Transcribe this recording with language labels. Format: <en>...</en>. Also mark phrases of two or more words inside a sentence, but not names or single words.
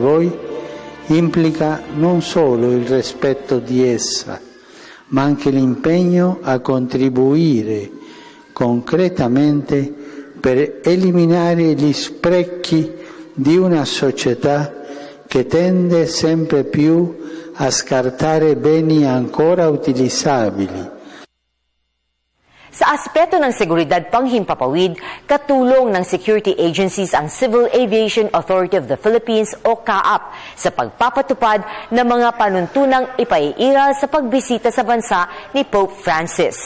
<it>voi implica non solo il rispetto di essa, ma anche l'impegno a contribuire concretamente per eliminare gli sprechi di una società che tende sempre più a scartare beni ancora utilizzabili.</it> <tl>Sa aspeto ng seguridad panghimpapawid, katulong ng</tl> <en>security agencies</en> <tl>ang Civil Aviation Authority of the Philippines o CAAP sa pagpapatupad ng mga panuntunang ipaiiral sa pagbisita sa bansa ni Pope Francis.</tl>